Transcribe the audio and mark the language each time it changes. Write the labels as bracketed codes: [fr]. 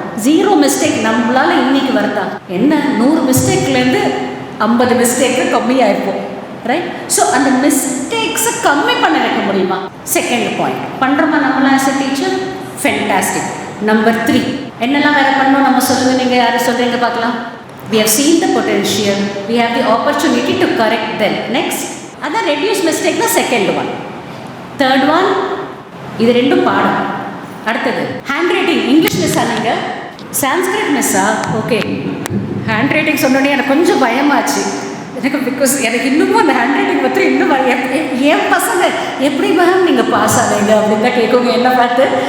[ta] 0 mistake நம்மளால இன்னைக்கு வருதா? என்ன 100 மிஸ்டேக்லேருந்து 50 மிஸ்டேக்கு கம்மியாயிருப்போம், ரைட்? ஸோ அந்த மிஸ்டேக்ஸை கம்மி பண்ண வைக்க முடியுமா? செகண்ட் பாயிண்ட் பண்ணுறோமா நம்மளாம் [en] As a teacher? [ta] Fantastic. Number 3 என்னெல்லாம் வேறு பண்ணணும் நம்ம சொல்லுங்கள், நீங்கள் யாரும் சொல்கிறீங்க பார்க்கலாம். [en] We have seen the potential, we have the opportunity to correct them. [ta] Next, அதான் [en] reduce mistake [ta] தான் [en] Second one. Third one, [ta] இது ரெண்டும் பாடம். அடுத்தது hand writing. English miss ஆனீங்க, Sanskrit மிஸ்ஸா? ஓகே, ஹேண்ட் ரைட்டிங் சொன்னோடனே எனக்கு கொஞ்சம் பயமாச்சு எனக்கு. பிகாஸ் எனக்கு இன்னமும் அந்த ஹேண்ட் ரைட்டிங் பற்றி இன்னும் என் பசங்க எப்படி மேம் நீங்கள் பாஸ் ஆனீங்க அப்படின்னு தான் கேட்குங்க என்ன பார்த்து.